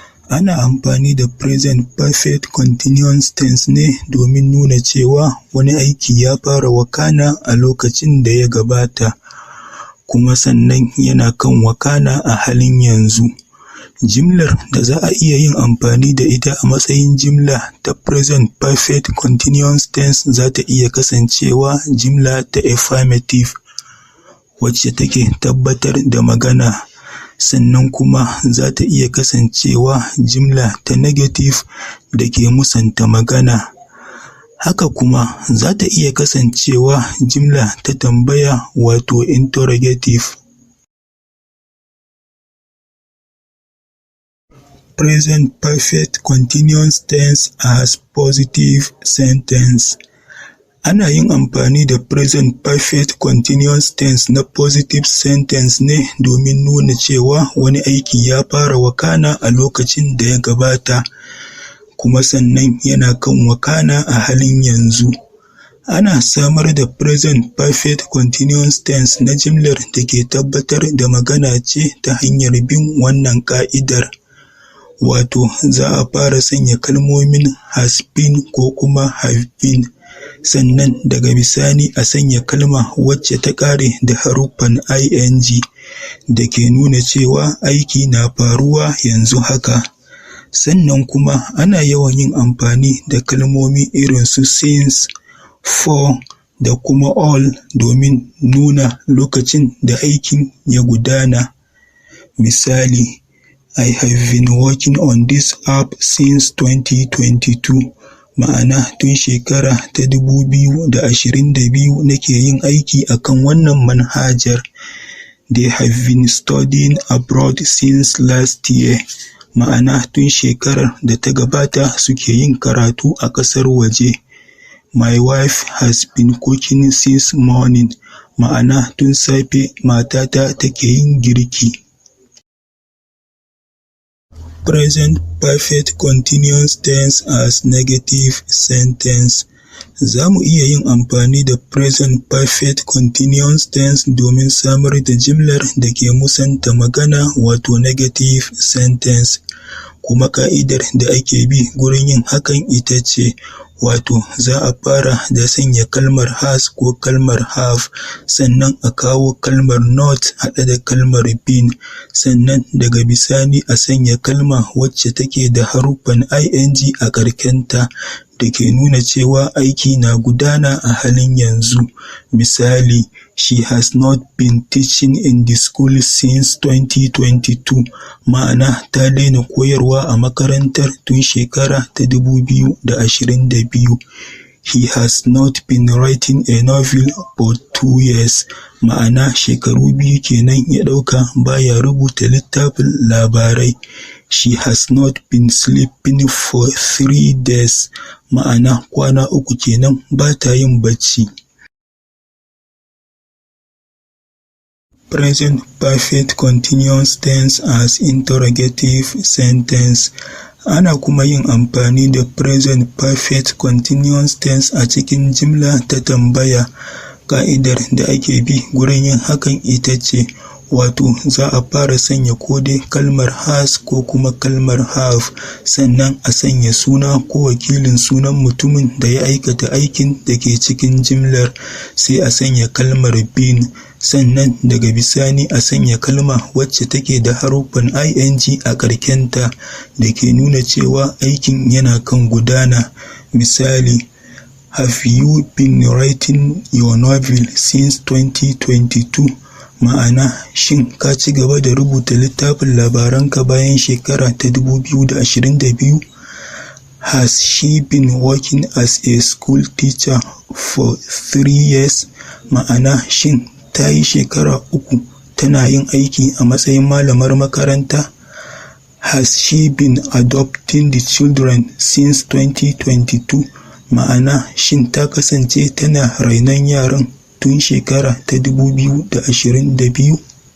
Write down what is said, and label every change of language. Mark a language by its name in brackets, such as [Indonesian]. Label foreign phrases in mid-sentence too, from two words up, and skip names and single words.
[Hausa] Ana amfani da [English] present perfect continuous tense [Hausa] ne domin nuna cewa wani aiki ya fara wakana a lokacin da ya gabata, kuma sannan yana kan wakana a halin yanzu. Jimlar da za a iya yin amfani da ita a matsayin jimla ta [English] present perfect continuous tense [Hausa] za ta iya kasancewa jimla ta affirmative, wacce take tabbatar da magana. Sannan kuma za ta iya kasancewa jimla ta negative da ke musanta magana. Haka kuma za ta iya kasancewa jimla ta tambaya wato interrogative. [English] Present perfect continuous tense as positive sentence. [Hausa] Ana yin amfani da [English] present perfect continuous tense [Hausa] na [English] positive sentence [Hausa] ne domin nuna cewa wani aiki ya fara wakana a lokacin da ya gabata, kuma sannan yana kan wakana a halin yanzu. Ana samar da [English] present perfect continuous tense [Hausa] na jimlar da ke tabbatar da magana ce ta hanyar bin wannan ka'idar. Wato, za a fara sanya kalmomin [English] has been [Hausa] ko kuma [English] have been, [Hausa] sannan daga bisani a sanya kalma wacce ta ƙare da haruffan ing da ke nuna cewa aiki na faruwa yanzu haka. Sannan kuma ana yawan yin amfani da kalmomi irin su since, for da kuma all domin nuna lokacin da aikin ya gudana. Misali, [English] I have been working on this app since 2022. [Hausa] Ma'ana tun shekara ta 2022 nake yin aiki akan wannan manhajar. [English] They have been studying abroad since last year. [Hausa] Ma'ana tun shekarar da ta gabata suke yin karatu a ƙasar waje. [English] My wife has been cooking since morning. [Hausa] Ma'ana tun safe matata take yin girki. [English] Present perfect continuous tense as negative sentence. [Hausa] Za mu iya yin amfani da [English] present perfect continuous tense [Hausa] domin samar da jimlar da ke musanta magana wato [English] negative sentence. [Hausa] Kuma ka'idar da ake bi gurin yin hakan ita ce, wato za a fara da sanya kalmar has ko kalmar have, sannan a kawo kalmar not haɗe da kalmar been, sannan daga bisani a sanya kalma wacce take da haruffan ing a ƙarkenta da ke nuna cewa aiki na gudana a halin yanzu. Misali, [English] she has not been teaching in the school since 2022. [Hausa] Ma'ana ta daina koyarwa a makarantar tun shekara ta 2022. [English] He has not been writing a novel for 2 years. [Hausa] Ma'ana shekaru 2 kenan ya ɗauka baya rubuta littafin labarai. [English] She has not been sleeping for 3 days. [Hausa] Ma'ana kwana 3 kenan ba ta yin bacci. [English] Present perfect continuous tense as interrogative sentence. [Hausa] Ana kuma yin amfani da [English] present perfect continuous tense [Hausa] a cikin jimla ta tambaya. Ka'idar da ake bi gurin yin hakan ita ce, wato za a fara sanya kode kalmar has ko kuma kalmar have, sannan a sanya suna ko wakilin sunan mutumin da ya aikata aikin da ke cikin jimlar, sai a sanya kalmar been, sannan daga bisani a sanya kalma wacce take da haruffan ing a ƙarkenta da ke nuna cewa aikin yana kan gudana. Misali, [English] have you been writing your novel since 2022? [Hausa] Ma'ana, shin ka ci gaba da rubuta littafin labaranka bayan shekara ta 2022? [English] Has she been working as a school teacher for 3 years? [Hausa] Ma'ana, shin ta yi shekara 3 tana yin aiki a matsayin malamar makaranta? [English] Has she been adopting the children since 2022? [Hausa] Ma'ana, shin ta kasance tana rainon yaran tun shekara ta 2022?